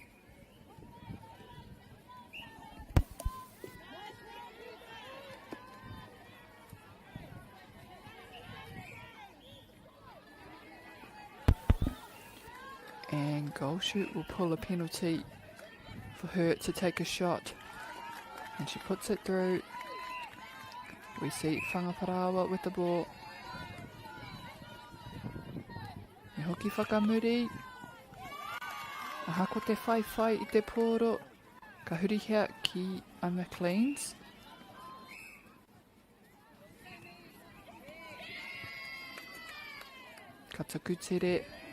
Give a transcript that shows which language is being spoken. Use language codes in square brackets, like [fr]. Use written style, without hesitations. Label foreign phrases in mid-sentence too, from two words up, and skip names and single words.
[en] And goal shoot will pull a penalty for her to take a shot. And she puts it through. We see Whangaparawa with the ball. [mi] E hoki whakamuri. Aha ko te whai I te pōro. Ka hurihia ki a McLean's. Ka takutere.